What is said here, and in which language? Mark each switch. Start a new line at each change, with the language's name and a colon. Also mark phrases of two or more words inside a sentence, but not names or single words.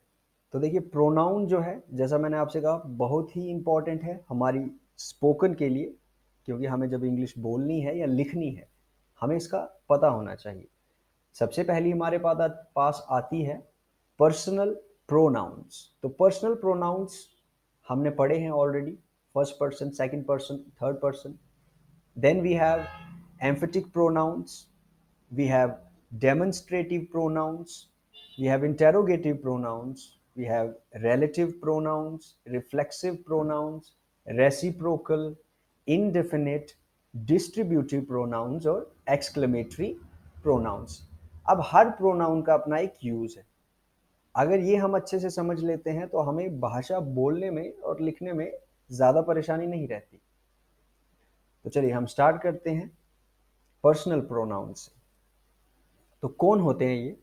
Hindi: तो देखिए प्रोनाउन जो है, जैसा मैंने आपसे कहा, बहुत ही इंपॉर्टेंट है हमारी स्पोकन के लिए, क्योंकि हमें जब इंग्लिश बोलनी है या लिखनी है हमें इसका पता होना चाहिए। सबसे पहली हमारे पास आती है
English: personal pronouns.
Hindi: तो
English: personal pronouns
Hindi: हमने पढ़े हैं
English: already, first person, second person, third person. Then we have emphatic pronouns, we have demonstrative pronouns, we have interrogative pronouns, we have relative pronouns, reflexive pronouns, reciprocal, indefinite, distributive pronouns और exclamatory pronouns।
Hindi: अब हर प्रोनाउन का अपना एक यूज है। अगर ये हम अच्छे से समझ लेते हैं तो हमें भाषा बोलने में और लिखने में ज़्यादा परेशानी नहीं रहती। तो चलिए हम स्टार्ट करते हैं
English: personal pronoun
Hindi: से। तो कौन होते हैं ये?